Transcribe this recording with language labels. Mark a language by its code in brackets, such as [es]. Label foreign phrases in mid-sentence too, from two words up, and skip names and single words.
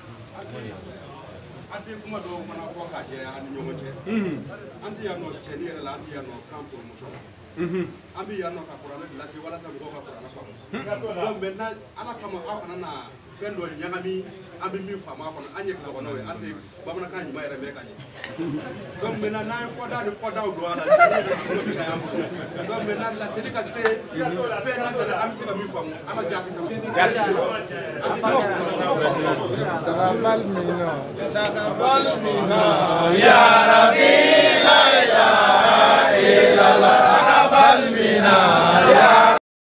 [bm] an tɛ kuma dɔw fana fɔ k'a jɛ an ni ɲɔgɔn cɛ an tɛ yan nɔ cɛnni yɛrɛ la an tɛ yan nɔ kan promotion an bɛ yan nɔ ka kuranɛ lase walasa mɔgɔw ka kuranɛ faamu [fr] donc maintenant [bm] ala kama aw kana na fɛn dɔ ɲagami an bɛ min faamu a kɔnɔ an ye filakɔnɔw ye an tɛ bamanankan ɲuman yɛrɛ mɛn ka ɲɛ [fr] donc maintenant [bm] n'an ye fɔda ni fɔdaw don a la cɛnni yɛrɛ bolo bɛ caya an bolo [fr] donc maintenant [bm] laseli ka se fɛn na sɛnɛ an bɛ se ka min faamu an ka jaabi kama [ar] تقبل منا يا ربي لا إله إلا الله تقبل منا يا